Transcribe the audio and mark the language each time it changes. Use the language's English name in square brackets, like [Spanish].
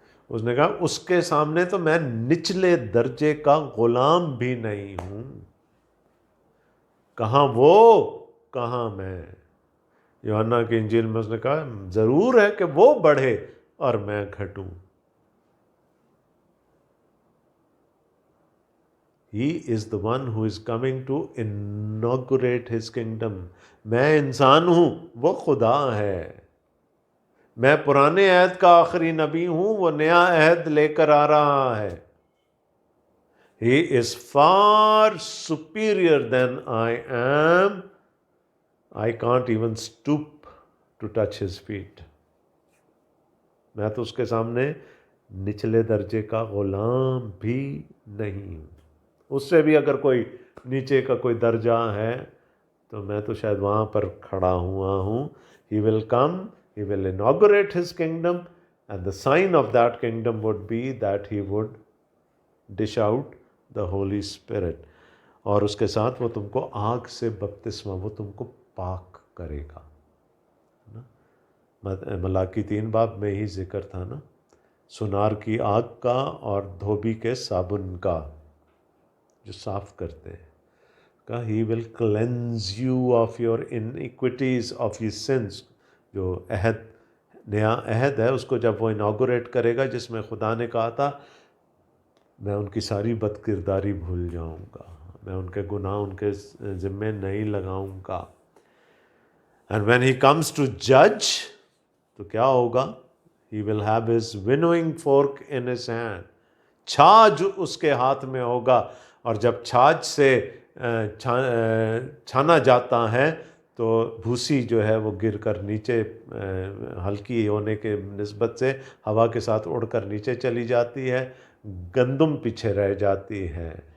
[Urdu] اس نے کہا اس کے سامنے تو میں نچلے درجے کا غلام بھی نہیں ہوں، کہاں وہ کہاں میں۔ یوحنا کی انجیل میں اس نے کہا ضرور ہے کہ وہ بڑھے اور میں گھٹوں۔ [English] He is the one who is coming to inaugurate his kingdom. [Urdu] میں انسان ہوں، وہ خدا ہے. میں پرانے عہد کا آخری نبی ہوں، وہ نیا عہد لے کر آ رہا ہے. [English] He is far superior than I am. I can't even stoop to touch his feet. [Urdu] میں تو اس کے سامنے نچلے درجے کا غلام بھی نہیں ہوں. اس سے بھی اگر کوئی نیچے کا کوئی درجہ ہے تو میں تو شاید وہاں پر کھڑا ہوا ہوں. [English] He will come, he will inaugurate his kingdom, and the sign of that kingdom would be that he would dish out the Holy Spirit. [Urdu] اور اس کے ساتھ وہ تم کو آگ سے بپتسمہ، وہ تم کو پاک کرے گا. ملاکی 3 باب میں ہی ذکر تھا نا، سنار کی آگ کا اور دھوبی کے صابن کا جو صاف کرتے ہیں. کہا [English] He will cleanse you of your iniquities, of your sins. [Urdu] جو عہد، نیا عہد ہے، اس کو جب وہ انوگریٹ کرے گا، جس میں خدا نے کہا تھا میں ان کی ساری بد کرداری بھول جاؤں گا، میں ان کے گناہ ان کے ذمے نہیں لگاؤں گا. [English] And when he comes to judge [Urdu] تو کیا ہوگا؟ [English] He will have his winnowing fork in his hand. [Urdu] چھاج اس کے ہاتھ میں ہوگا، اور جب چھاج سے چھانا جاتا ہے تو بھوسی جو ہے وہ گر کر نیچے، ہلکی ہونے کے نسبت سے ہوا کے ساتھ اڑ کر نیچے چلی جاتی ہے، گندم پیچھے رہ جاتی ہے.